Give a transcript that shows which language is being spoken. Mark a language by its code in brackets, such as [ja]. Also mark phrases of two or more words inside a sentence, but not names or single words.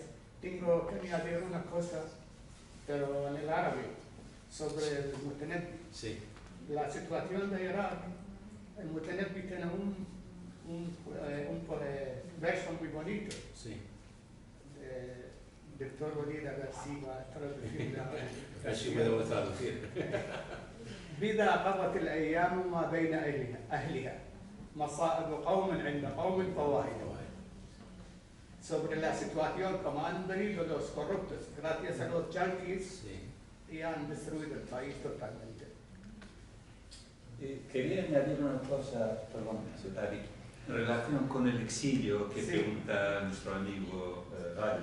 [es] Tengo que añadir una cosa, pero en el árabe, sobre el Mutanabbi. Sí. La situación de Irak, el Mutanabbi tiene un verso muy bonito. Sí. Doctor Walid, a ver si va a traducirla. Así podemos traducir. [ar] بذا قضت الأيام ما بين أهلها مصائب قوم عند قوم فوائد. [es] Sobre la situación, como han venido los corruptos, gracias a los yanquis, y han destruido el país totalmente. Quería añadir una cosa, perdón, En relación con el exilio que pregunta nuestro amigo Gali.